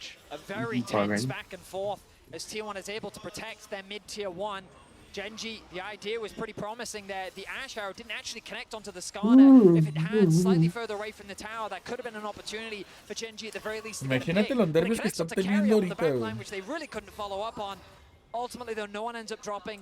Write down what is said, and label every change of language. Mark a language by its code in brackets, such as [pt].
[en] A very tense back and forth as T1 is able to protect their mid-tier 1. Genji, the idea was pretty promising there. The Ash Arrow didn't actually connect onto the Skarner. If it had, slightly further away from the tower, that could have been an opportunity for Genji at the very least. [es] Imagínate los nervios que están teniendo ahorita, güey. [en] Which they really couldn't follow up on. Ultimately, though, no one ends up dropping.